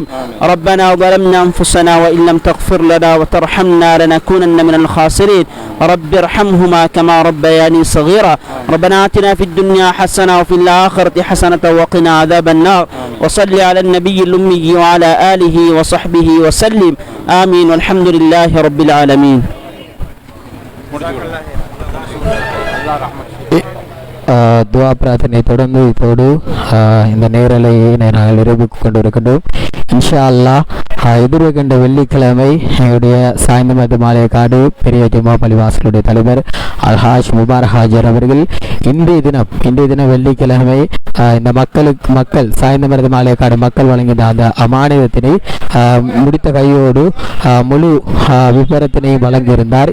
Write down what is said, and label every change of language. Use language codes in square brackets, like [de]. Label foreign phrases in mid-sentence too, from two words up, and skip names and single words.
[ar] ربنا ظلمنا أنفسنا وإن لم تغفر لنا وترحمنا لنكونن من الخاسرين. رب ارحمهما كما ربياني صغيرا. ربنا آتنا في الدنيا حسنة وفي الآخرة حسنة وقنا عذاب النار. وصل على النبي الأمي وعلى آله وصحبه وسلم آمين والحمد لله رب العالمين. [ta] துவா பிரார்த்தனை தொடர்ந்து இப்போது இந்த நேரலையை நாங்கள் நிறைவுக்கு கொண்டு இருக்கின்றோம். [ar] إن شاء الله [ta] எதிர்வருகின்ற வெள்ளிக்கிழமை எங்களுடைய சாய்ந்தமது மாலையக்காடு பெரிய ஜும்மா பள்ளிவாசலுடைய தலைவர் அல்ஹாஜ் முபாரக் ஹாஜர் அவர்கள் இன்றைய தினம் வெள்ளிக்கிழமை இந்த மக்கள் சாய்ந்தமது மாலையக்காடு மக்கள் வழங்கிய அந்த அமானிதத்தினை முடித்த கையோடு முழு விபரத்தினை வழங்கியிருந்தார்.